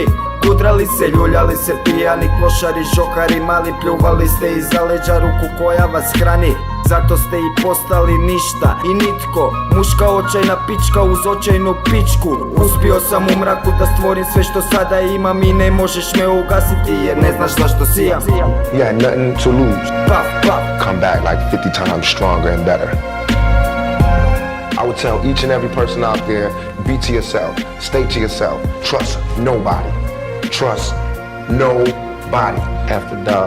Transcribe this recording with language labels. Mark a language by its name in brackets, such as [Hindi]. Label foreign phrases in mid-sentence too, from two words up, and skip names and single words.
[Croatian] Kudrali se, ljuljali se, pijani, klošari, žokari, mali, pljuvali ste iza leđa ruku koja vas hrani. Zato ste i postali ništa i nitko, muška očajna pička uz očajnu pičku. Uspio sam u mraku da stvorim sve što sada imam i ne možeš me ugasiti jer ne znaš zašto sijam. [English] Yeah, nothing to lose. Puff, puff. Come back like 50 times stronger and better. I would tell each and every person out there, be to yourself, stay to yourself, trust nobody. Trust nobody. After dog.